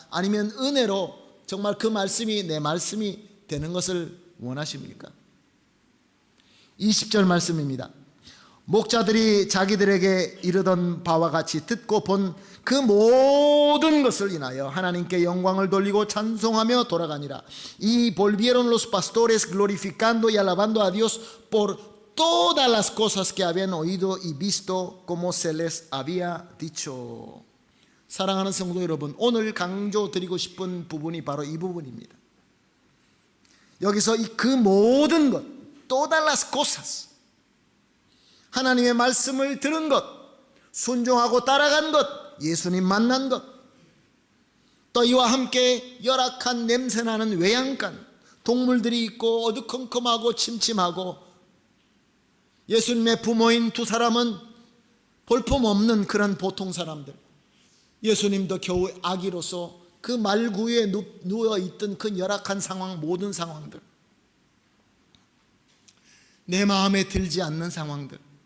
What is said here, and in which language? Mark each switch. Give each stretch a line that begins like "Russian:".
Korean: 아니면 은혜로 정말 그 말씀이 내 말씀이 되는 것을 원하십니까? 20절 말씀입니다. 목자들이 자기들에게 이르던 바와 같이 듣고 본 그 모든 것을 인하여 하나님께 영광을 돌리고 찬송하며 돌아가니라.
Spanish: Y volvieron los pastores glorificando y alabando a Dios por todas las cosas que habían oído y visto como se les había dicho.
Korean: 사랑하는 성도 여러분, 오늘 강조드리고 싶은 부분이 바로 이 부분입니다. 여기서 그 모든 것,
Spanish: todas las cosas,
Korean: 하나님의 말씀을 들은 것, 순종하고 따라간 것, 예수님 만난 것, 또 이와 함께 열악한 냄새나는 외양간, 동물들이 있고 어두컴컴하고 침침하고, 예수님의 부모인 두 사람은 볼품없는 그런 보통 사람들, 예수님도 겨우 아기로서 그 말구유에 누워있던 그 열악한 상황, 모든 상황들, 내 마음에 들지 않는 상황들,